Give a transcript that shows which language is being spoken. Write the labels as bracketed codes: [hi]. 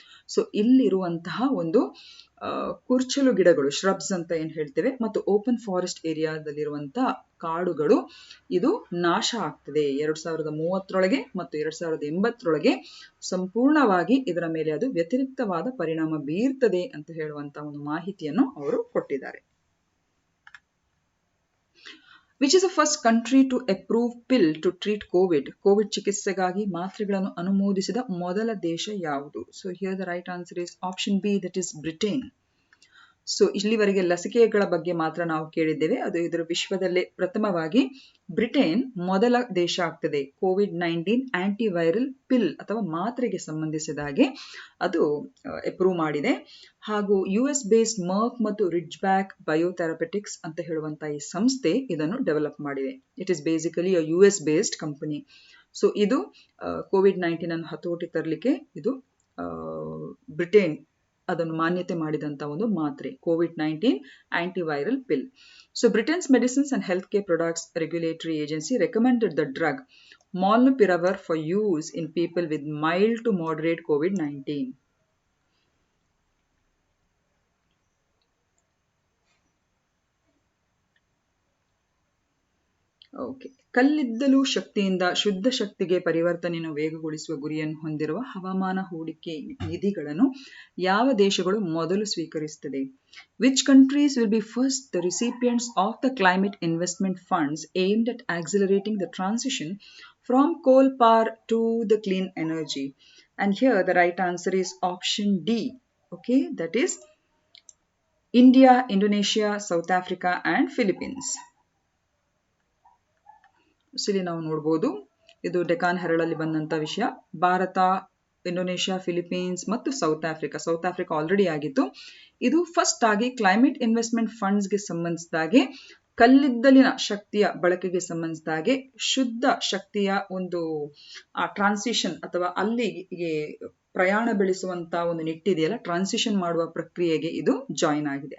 [kn] So ಇಲ್ಲಿರುವಂತಹ ಒಂದು ಕುರ್ಚಲು ಗಿಡಗಳು, ಶ್ರಬ್ಸ್ ಅಂತ ಏನ್ ಹೇಳ್ತೇವೆ, ಮತ್ತು ಓಪನ್ ಫಾರೆಸ್ಟ್ ಏರಿಯಾದಲ್ಲಿರುವಂತಹ ಕಾಡುಗಳು ಇದು ನಾಶ ಆಗ್ತದೆ 2030 ಮತ್ತು 2080 ಸಂಪೂರ್ಣವಾಗಿ ಇದರ ಮೇಲೆ ಅದು ವ್ಯತಿರಿಕ್ತವಾದ ಪರಿಣಾಮ ಬೀರ್ತದೆ ಅಂತ ಹೇಳುವಂತಹ ಒಂದು ಮಾಹಿತಿಯನ್ನು ಅವರು ಕೊಟ್ಟಿದ್ದಾರೆ. [en] Which is the first country to approve pill to treat COVID? [kn] Covid ಚಿಕಿತ್ಸೆಗಾಗಿ ಮಾತ್ರೆಗಳನ್ನು ಅನುಮೋದಿಸಿದ ಮೊದಲ ದೇಶ ಯಾವುದು? [en] So here the right answer is option B, that is Britain. [kn] So ಇಲ್ಲಿವರೆಗೆ ಲಸಿಕೆಗಳ ಬಗ್ಗೆ ಮಾತ್ರ ನಾವು ಕೇಳಿದ್ದೇವೆ. ಅದು ಇದರ ವಿಶ್ವದಲ್ಲೇ ಪ್ರಥಮವಾಗಿ ಬ್ರಿಟನ್ ಮೊದಲ ದೇಶ ಆಗ್ತದೆ COVID-19 ಆಂಟಿವೈರಲ್ ಪಿಲ್ ಅಥವಾ ಮಾತ್ರೆಗೆ ಸಂಬಂಧಿಸಿದ ಹಾಗೆ ಅದು ಅಪ್ರೂವ್ ಮಾಡಿದೆ. ಹಾಗೂ US ಬೇಸ್ಡ್ ಮರ್ಕ್ ಮತ್ತು ರಿಡ್ಜ್ಬ್ಯಾಕ್ ಬಯೋಥೆರಪೆಟಿಕ್ಸ್ ಅಂತ ಹೇಳುವಂತಹ ಈ ಸಂಸ್ಥೆ ಇದನ್ನು ಡೆವಲಪ್ ಮಾಡಿದೆ. [en] It is basically US based company. [kn] So ಇದು COVID-19 ಅನ್ನು ಹತೋಟಿ ತರಲಿಕ್ಕೆ ಇದು ಬ್ರಿಟನ್ ಅದನ್ನು ಮಾನ್ಯತೆ ಮಾಡಿದಂತ ಒಂದು ಮಾತ್ರೆ COVID-19 antiviral pill. [en] So Britain's Medicines and Healthcare Products Regulatory Agency recommended the drug Molnupiravir for use in people with mild to moderate COVID-19. Okay. [kn] ಕಲ್ಲಿದ್ದಲು ಶಕ್ತಿಯಿಂದ ಶುದ್ಧ ಶಕ್ತಿಗೆ ಪರಿವರ್ತನೆಯನ್ನು ವೇಗಗೊಳಿಸುವ ಗುರಿಯನ್ನು ಹೊಂದಿರುವ ಹವಾಮಾನ ಹೂಡಿಕೆ ನಿಧಿಗಳನ್ನು ಯಾವ ದೇಶಗಳು ಮೊದಲು ಸ್ವೀಕರಿಸುತ್ತದೆ? [en] Which countries will be first the recipients of the climate investment funds aimed at accelerating the transition from coal power to the clean energy? And here the right answer is option D. Okay, that is India, Indonesia, South Africa and Philippines. [kn] ಇಲ್ಲಿ ನಾವು ನೋಡಬಹುದು, ಇದು ಡೆಕಾನ್ ಹೆರಳಲ್ಲಿ ಬಂದಂತ ವಿಷಯ. Bharat, Indonesia, Philippines ಮತ್ತು south Africa already ಆಗಿತ್ತು. ಇದು first ಆಗಿ ಕ್ಲೈಮೇಟ್ ಇನ್ವೆಸ್ಟ್ಮೆಂಟ್ ಫಂಡ್ಸ್ಗೆ ಸಂಬಂಧಿಸಿದಾಗೆ ಕಲ್ಲಿದ್ದಲಿನ ಶಕ್ತಿಯ ಬಳಕೆಗೆ ಸಂಬಂಧಿಸಿದಾಗೆ ಶುದ್ಧ ಶಕ್ತಿಯ ಒಂದು ಟ್ರಾನ್ಸಿಷನ್ ಅಥವಾ ಅಲ್ಲಿಗೆ ಪ್ರಯಾಣ ಬೆಳೆಸುವಂತ ಒಂದು ನಿಟ್ಟಿದೆಯಲ್ಲ, ಟ್ರಾನ್ಸಿಷನ್ ಮಾಡುವ ಪ್ರಕ್ರಿಯೆಗೆ ಇದು ಜಾಯಿನ್ ಆಗಿದೆ.